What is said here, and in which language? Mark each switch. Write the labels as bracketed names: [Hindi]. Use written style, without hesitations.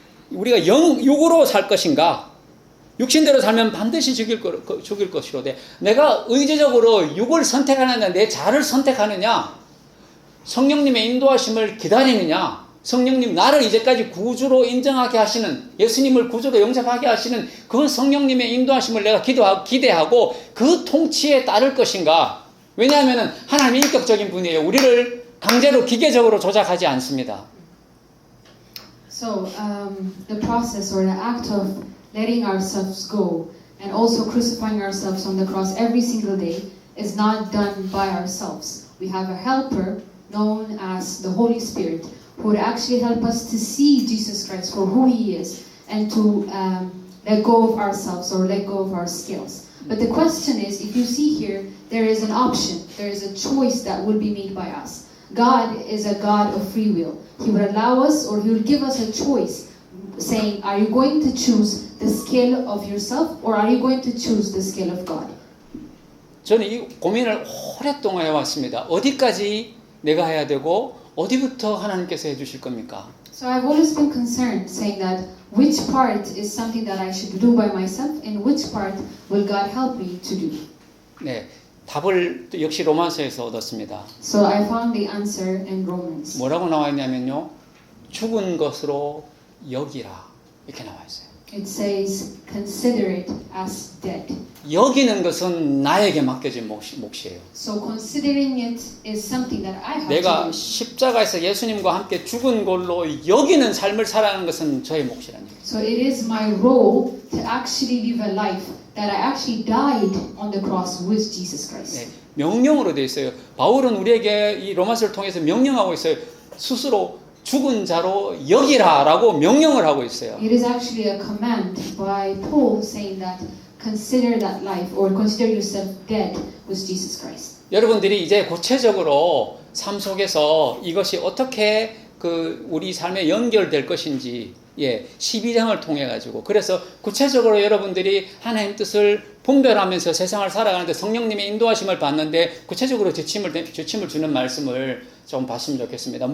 [Korean] 우리가 육으로 살 것인가? 육신대로 살면 반드시 죽일 것이로되 내가 의지적으로 육을 선택하느냐, 내 자를 선택하느냐, 성령님의 인도하심을 기다리느냐, 성령님 나를 이제까지 구주로 인정하게 하시는, 예수님을 구주로 영접하게 하시는 그 성령님의 인도하심을 내가 기대하고 그 통치에 따를 것인가. 왜냐하면 하나님이 인격적인 분이에요. 우리를 강제로 기계적으로 조작하지 않습니다. [English] So the process or the act of letting ourselves go and also crucifying ourselves on the cross every single day is not done by ourselves. We have a helper known as the Holy Spirit who would actually help us to see Jesus Christ for who He is and to let go of ourselves or let go of our skills. But the question is, if you see here, there is an option, there is a choice that will be made by us. God is a God of free will. He would allow us or He would give us a choice saying, are you going to choose the skill of yourself or are you going to choose the skill of God? [Korean] 저는 이 고민을 오랫동안 해왔습니다. 어디까지 내가 해야 되고 어디부터 하나님께서 해주실 겁니까? [English] So I've always been concerned saying that which part is something that I should do by myself and which part will God help me to do. [Korean] 네, 답을 또 역시 로마서에서 얻었습니다. [English] So I found the answer in Romans. [Korean] 뭐라고 나와 있냐면요, 죽은 것으로 여기라 이렇게 나와 있어요. [English] It says, consider it as dead. [Korean] 여기는 것은 나에게 맡겨진 몫이에요. [English] So considering it is something that I have to [Korean] 내가 [English] do. [Korean] 십자가에서 예수님과 함께 죽은 걸로 여기는 삶을 살아가는 것은 저의 몫이라는 얘기예요. [English] So it is my role to actually live a life that I actually died on the cross with Jesus Christ. [Korean] 네, 명령으로 되어 있어요. 바울은 우리에게 이 로마서를 통해서 명령하고 있어요. 스스로 죽은 자로 여기라라고 명령을 하고 있어요. [English] It is actually a command by Paul saying that consider that life or consider yourself dead with Jesus Christ. [Korean] 여러분들이 이제 구체적으로 삶 속에서 이것이 어떻게 우리 삶에 연결될 것인지 12장을 통해 가지고 그래서 구체적으로 여러분들이 하나님 뜻을 분별하면서 세상을 살아가는데 성령님의 인도하심을 받는데 구체적으로 지침을 주는 말씀을 좀 봤으면 좋겠습니다.